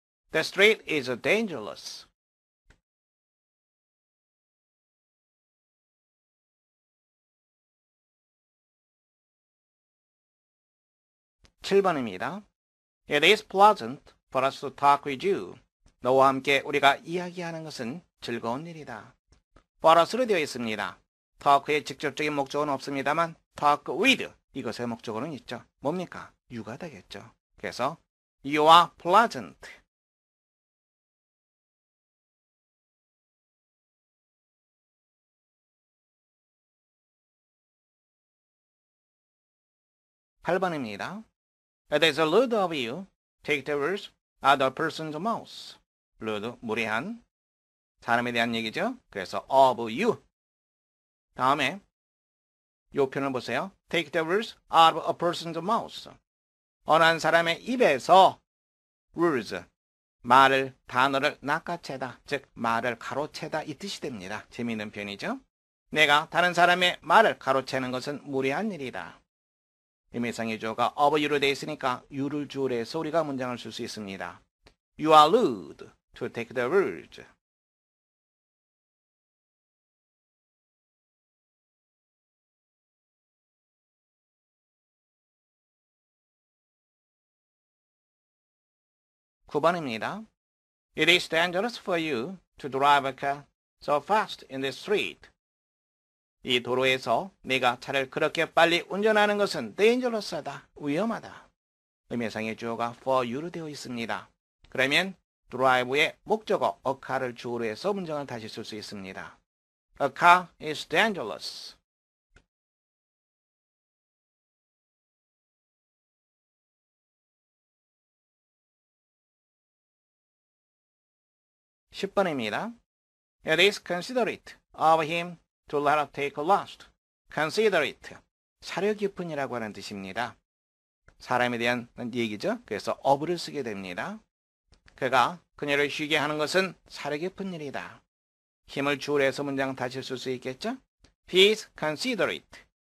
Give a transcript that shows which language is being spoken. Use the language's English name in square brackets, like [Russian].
[English] The street is dangerous. [Korean] (7번입니다) [English] It is pleasant for us to talk with you. [Korean] 너와 함께 우리가 이야기하는 것은 즐거운 일이다. for us로 되어 있습니다. talk의 직접적인 목적어는 없습니다만 talk with 이것의 목적어는 있죠. 뭡니까? you가 되겠죠. [English] 그래서 you are pleasant. [Korean] (8번입니다) [English] It is rude of you to take the words out of a person's mouth. [Korean] rude, 무례한 사람에 대한 얘기죠. [English] 그래서 of you. [Korean] 다음에 이 표현을 보세요. [English] Take the words out of a person's mouth. [Korean] 어느 한 사람의 입에서 words, 말을, 단어를 낚아채다, 즉 말을 가로채다 이 뜻이 됩니다. 재미있는 표현이죠. 내가 다른 사람의 말을 가로채는 것은 무례한 일이다. 의미상의 주어가 of you로 되어 있으니까 you를 주어로 해서 우리가 문장을 쓸 수 있습니다. [English] You are rude to take the words. [Korean] (9번입니다) [English] It is dangerous for you to drive a car so fast in the street. [Korean] 이 도로에서 내가 차를 그렇게 빨리 운전하는 것은 dangerous하다, 위험하다. 의미상의 주어가 for you로 되어 있습니다. 그러면 drive의 목적어 a car를 주어로 해서 문장을 다시 쓸 수 있습니다. [English] A car is dangerous. [Korean] (10번입니다) [English] It is considerate of him to let her take a rest. [Korean] considerate, 사려 깊은이라고 하는 뜻입니다. 사람에 대한 얘기죠. 그래서 of를 쓰게 됩니다. 그가 그녀를 쉬게 하는 것은 사려 깊은 일이다. 힘을 주어로 해서 문장 다시 쓸 수 있겠죠? [English] He is considerate.